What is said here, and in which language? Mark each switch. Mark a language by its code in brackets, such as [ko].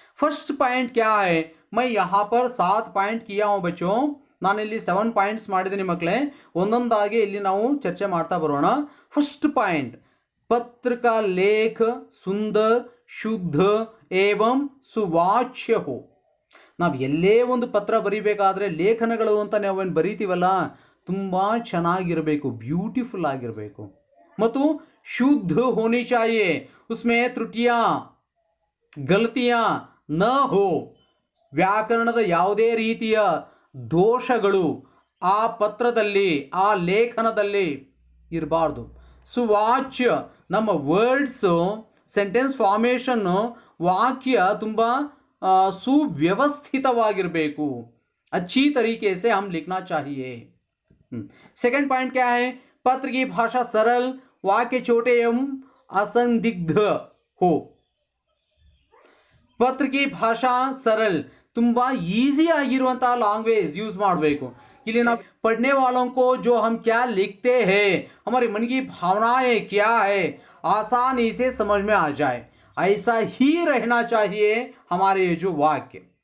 [hi] First point क्या है, मैं यहाँ पर 7 पॉइंट किया हूँ बच्चों, [kn] ನಾನು ಇಲ್ಲಿ 7 ಪಾಯಿಂಟ್ಸ್ ಮಾಡಿದ್ದೀನಿ ಮಕ್ಕಳೇ, ಒಂದೊಂದಾಗಿ ಇಲ್ಲಿ ನಾವು ಚರ್ಚೆ ಮಾಡ್ತಾ ಬರೋಣ। [hi] ಫಸ್ಟ್ ಪಾಯಿಂಟ್, पत्र का लेख सुंदर शुद्ध एवं सुवाच्य हो। [kn] ನಾವು ಎಲ್ಲೇ ಒಂದು ಪತ್ರ ಬರೀಬೇಕಾದ್ರೆ ಲೇಖನಗಳು ಅಂತ ನಾವೇನು ಬರೀತೀವಲ್ಲ, ತುಂಬ ಚೆನ್ನಾಗಿರಬೇಕು, ಬ್ಯೂಟಿಫುಲ್ ಆಗಿರಬೇಕು ಮತ್ತು ಶುದ್ಧ [hi] होनी चाहिए, उसमें त्रुटियां गलतियां न हो, [kn] ವ್ಯಾಕರಣದ ಯಾವುದೇ ರೀತಿಯ ದೋಷಗಳು ಆ ಪತ್ರದಲ್ಲಿ ಆ ಲೇಖನದಲ್ಲಿ ಇರಬಾರ್ದು। ಸುವಾಚ್ಯ, ನಮ್ಮ ವರ್ಡ್ಸು ಸೆಂಟೆನ್ಸ್ ಫಾರ್ಮೇಷನ್ನು ವಾಕ್ಯ ತುಂಬ सुव्यवस्थितವಾಗಿರಬೇಕು, [hi] अच्छी तरीके से हम लिखना चाहिए। सेकंड पॉइंट क्या है, पत्र की भाषा सरल, वाक्य छोटे एवं असंदिग्ध हो। पत्र की भाषा सरल, [kn] ತುಂಬಾ ಈಸಿ ಆಗಿರುವಂತಹ [hi] लैंग्वेज यूज ಮಾಡಬೇಕು। ಇಲ್ಲಿ ನಾವು पढ़ने वालों को जो हम क्या लिखते हैं, हमारे मन की भावनाएं क्या है, आसानी से समझ में आ जाए, ऐसा ही रहना चाहिए हमारे जो वाक्य।